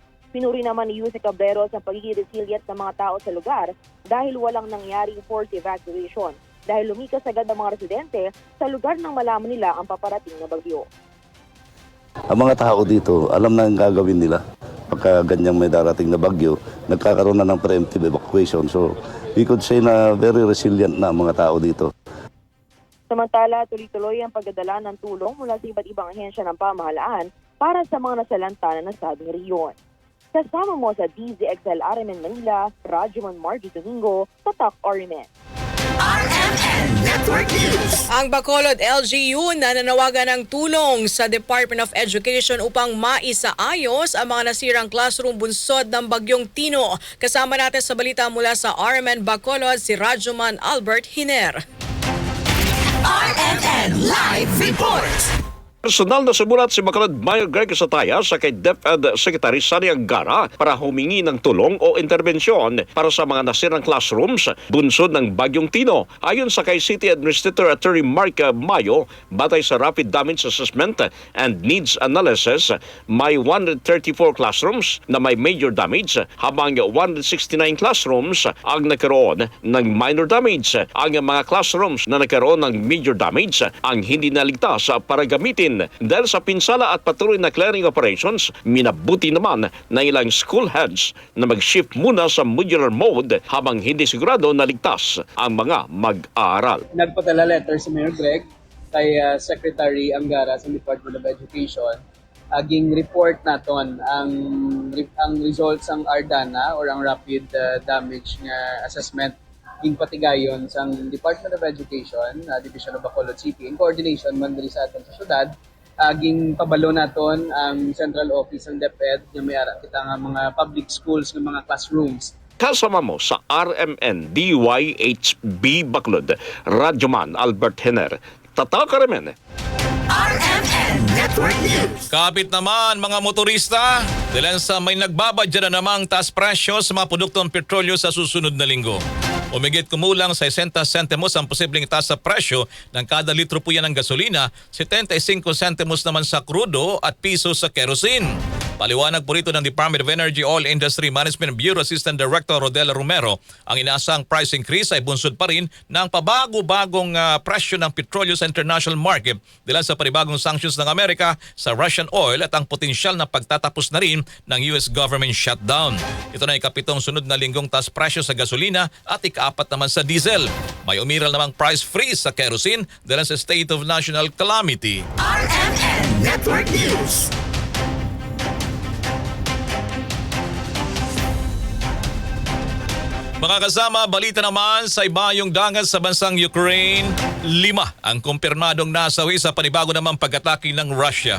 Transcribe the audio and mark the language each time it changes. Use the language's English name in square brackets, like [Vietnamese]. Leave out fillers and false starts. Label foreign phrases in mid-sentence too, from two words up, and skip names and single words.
[Filipino] Pinuri naman ni Yusek Cabreros ang pagiging resilient ng mga tao sa lugar dahil walang nangyaring [English] forced evacuation. [Filipino] Dahil lumikas agad ang mga residente sa lugar nang malaman nila ang paparating na bagyo. Ang mga tao dito, alam na ang gagawin nila. Pagka ganyang may darating na bagyo, nagkakaroon na ng [English] preemptive evacuation. So, we could say [Filipino] na [English] very resilient [Filipino] na ang mga tao dito. Samantala, tuloy-tuloy ang pagdadala ng tulong mula sa iba't ibang ahensya ng pamahalaan para sa mga nasalanta na nasabing riyon. Kasama mo sa DZXL RMN Manila, Radyoman Margie Domingo, Tatak RMN. RMN Network News. Ang Bacolod LGU nananawagan ng tulong sa Department of Education upang maisaayos ang mga nasirang classroom bunsod ng Bagyong Tino. Kasama natin sa balita mula sa RMN Bacolod si Radyoman Albert Hiner. RMN Live Report. Personal na sumulat si Bacolod Mayor Greg Sataya sa kay DepEd Secretary Sani Angara para humingi ng tulong o interbensyon para sa mga nasirang classrooms bunsod ng Bagyong Tino. Ayon sa kay City Administrator Attorney Mark Mayo, batay sa Rapid Damage Assessment and Needs Analysis, may 134 classrooms na may [English] major damage [Filipino] habang 169 classrooms ang nagkaroon ng [English] minor damage. [Filipino] Ang mga classrooms na nagkaroon ng [English] major damage [Filipino] ang hindi naligtas para gamitin. Dahil sa pinsala at patuloy na [English] clearing operations, [Filipino] minabuti naman na ilang [English] school heads [Filipino] na mag-shift muna sa [English] modular mode [Filipino] habang hindi sigurado na ligtas ang mga mag-aaral. Nagpadala letter si Mayor Greg kay Secretary Angara sa Department of Education. [Hiligaynon] Aging report naton ang results ang RDANA or ang Rapid Damage nga Assessment ging patigayon sa Department of Education, Division of Bacolod City, [English] in coordination [Hiligaynon] man diri sa aton sa syudad, ging pabalo naton ang Central Office ng DepEd nga may ara kita nga mga [English] public schools [Hiligaynon] ng mga classrooms. [Filipino] Kasama mo sa RMN DYHB Bacolod, Radyoman Albert Hiner, Tatak RMN. RMN Network News. Kapit naman mga motorista, dahil sa may nagbabadya na namang taas presyo sa mga produktong petrolyo sa susunod na linggo. Umigit kumulang sa 60 sentimos ang posibleng taas sa presyo ng kada litro po yan ng gasolina, 75 sentimos naman sa krudo at piso sa kerosene. Paliwanag po rito ng Department of Energy Oil Industry Management Bureau Assistant Director Rodel Romero, ang inaasang [English] price increase [Filipino] ay bunsod pa rin ng pabago-bagong presyo ng petrolyo sa [English] international market [Filipino] dahil sa panibagong sanctions ng Amerika sa [English] Russian oil [Filipino] at ang potensyal na pagtatapos na rin ng [English] US government shutdown. [Filipino] Ito na ikapitong sunod na linggong taas presyo sa gasolina at ikaapat naman sa diesel. May umiral namang [English] price freeze [Filipino] sa kerosene dahil sa [English] state of national calamity. [Filipino] RMN Network News. Mga kasama, balita naman sa ibayong dagat sa bansang Ukraine, 5 ang kumpirmadong nasawi sa panibago namang pag-atake ng Russia.